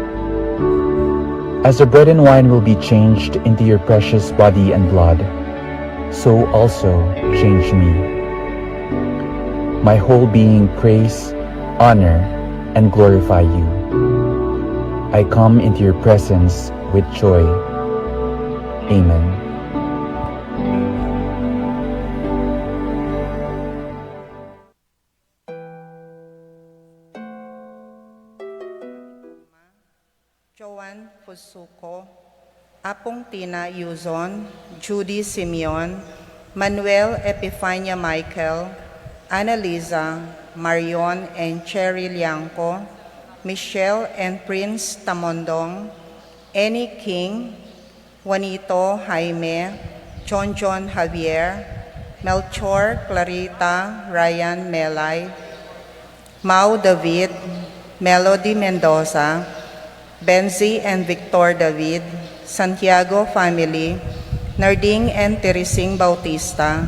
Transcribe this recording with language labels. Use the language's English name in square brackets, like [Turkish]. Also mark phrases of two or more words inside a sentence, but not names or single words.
[English] As the bread and wine will be changed into your precious body and blood, so also change me. My whole being praise, honor, and glorify you. I come into your presence with joy. Amen. Joan Fusuco, Apong Tina Yuzon, Judy Simeon, Manuel Epifania Michael, Annalisa, Marion and Cherry Liangco, Michelle and Prince Tamondong, Annie King, Juanito Jaime, John Javier, Melchor Clarita Ryan Melay, Mau David, Melody Mendoza, Benzi and Victor David, Santiago family, Narding and Teresing Bautista,